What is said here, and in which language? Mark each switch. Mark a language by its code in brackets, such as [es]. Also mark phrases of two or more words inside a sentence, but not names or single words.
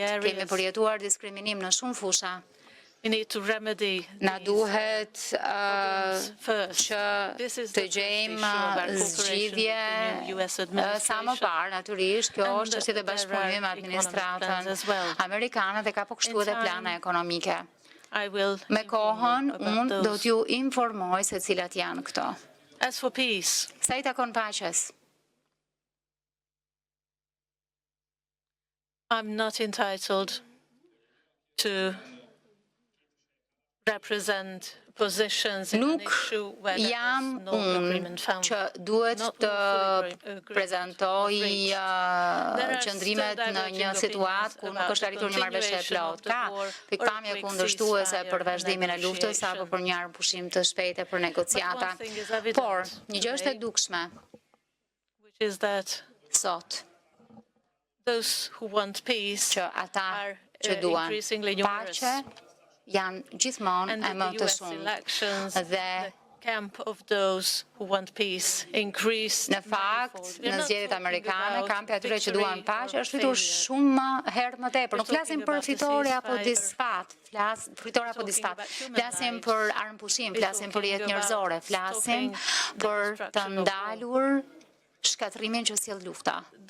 [sq] Kemi përjetuar diskriminim në shumë fusha. Na duhet që të gjejmë zgjidhje sa më parë, natyrisht, kjo është çështje e bashkëpunimit me administratën amerikane dhe ka po kështu edhe plane ekonomike. Me kohën, unë do t'ju informoj se cilat janë këto. Sa I takon paqes, [en] I'm not entitled to represent positions in an issue where there is no agreement found. [sq] Që duhet të prezantoj qëndrimet në një situatë ku nuk është arritur një marrëveshje e plotë. Ka pikpamje kundërshtuese për vazhdimin e luftës apo për një armëpushim të shpejtë për negociata. Por një gjë është e dukshme. Sot [en] those who want peace [sq] që ata që duan paqe janë gjithmonë e më të shumë dhe [en] camp of those who want peace increased. [sq] Në fakt, në zgjedhjet amerikane, kampi atyre që duan paqe është fitur shumë herë më tepër. Nuk flasim për fitore apo disfat, flasim për armëpushim, flasim për jetë njerëzore, flasim për të ndalur shkatrimin që sjell lufta.